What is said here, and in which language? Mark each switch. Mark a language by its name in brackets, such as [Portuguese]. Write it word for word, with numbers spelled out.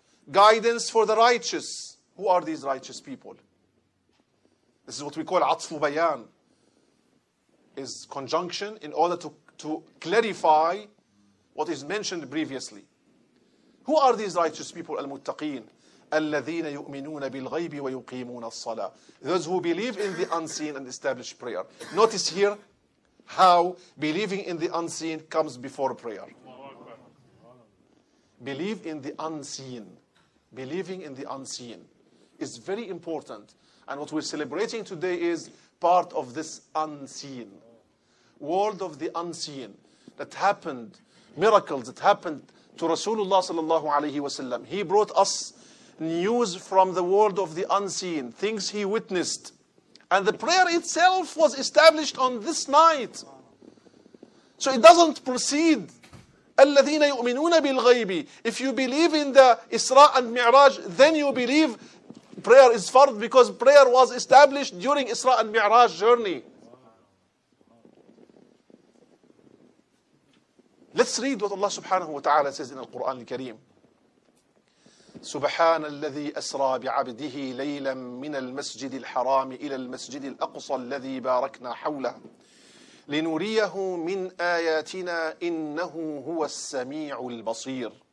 [English] Guidance for the righteous. Who are these righteous people? This is what we call atfu bayan, is conjunction in order to, to clarify what is mentioned previously. Who are these righteous people? [Arabic] Al-muttaqeen, الَّذِينَ يُؤْمِنُونَ بِالْغَيْبِ وَيُقِيمُونَ الصَّلَاةِ. [English] Those who believe in the unseen and establish prayer. Notice here how believing in the unseen comes before prayer. Believe in the unseen. Believing in the unseen is very important. And what we're celebrating today is part of this unseen. World of the unseen that happened, miracles that happened to Rasulullah sallallahu alayhi wa sallam. He brought us news from the world of the unseen, things he witnessed. And the prayer itself was established on this night. So it doesn't proceed. [Arabic] الَّذِينَ يُؤْمِنُونَ بِالْغَيْبِ. [English] If you believe in the Isra and Mi'raj, then you believe prayer is fard, because prayer was established during Isra and Mi'raj journey. Let's read what Allah subhanahu wa ta'ala says in the Quran al-Kareem. [Arabic] سبحان الذي أسرى بعبده ليلا من المسجد الحرام إلى المسجد الأقصى الذي باركنا حوله لنريه من آياتنا إنه هو السميع البصير.